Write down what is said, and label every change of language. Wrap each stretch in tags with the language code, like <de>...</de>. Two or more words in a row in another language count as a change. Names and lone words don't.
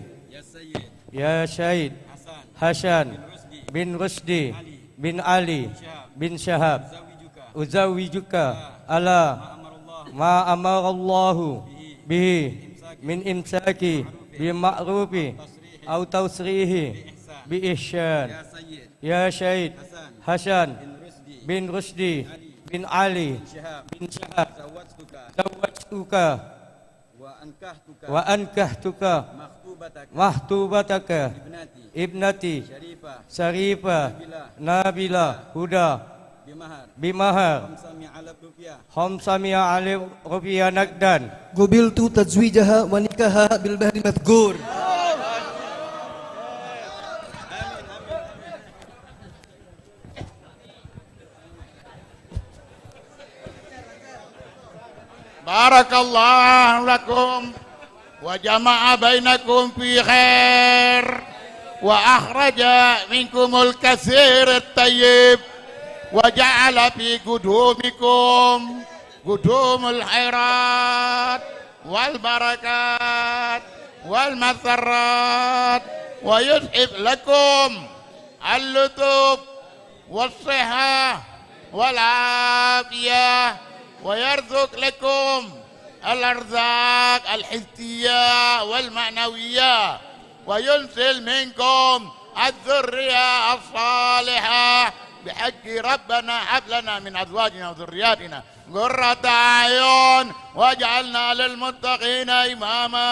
<ar>يا شاهد Hasan بن Rusdi بن Ali بن Syahab، أزوجك على ما أمر الله به من إمساك بمعروف أو تسريح بإحسان. يا شاهد Hasan بن Rusdi بن Ali بن Syahab، زوجتك وأنكحتك مخطوبتك ابنتي Syarifah Nabila Huda بمهر خمسمائة ألف rupiah نقدا. قبلت تزويجها ونكاحها بالمهر المذكور. بارك الله لكم وجمع بينكم في خير وأخرج منكم الكثير الطيب وجعل في قدومكم قدوم الخيرات والبركات و المسرات ويذهب لكم اللطف والصحة والعافية ويرزق لكم الأرزاق الحسية والمعنوية وينزل منكم الذرية الصالحة بحق ربنا هب لنا من أزواجنا وذرياتنا قرة أعين واجعلنا للمتقين إماما.</ar>